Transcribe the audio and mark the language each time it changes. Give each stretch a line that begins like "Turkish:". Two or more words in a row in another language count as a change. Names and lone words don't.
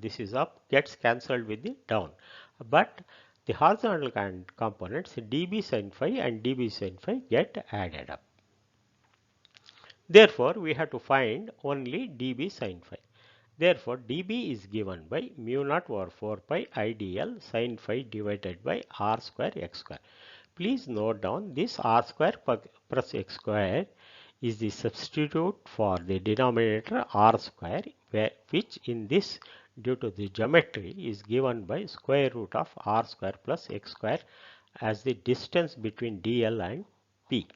English: This is up gets cancelled with the down, but the horizontal components dB sin phi and dB sin phi get added up. Therefore, we have to find only dB sin phi. Therefore, dB is given by mu naught over 4 pi IDL sin phi divided by r square x square. Please note down this r square plus x square is the substitute for the denominator r square, which in this due to the geometry is given by square root of r square plus x square as the distance between dl and p.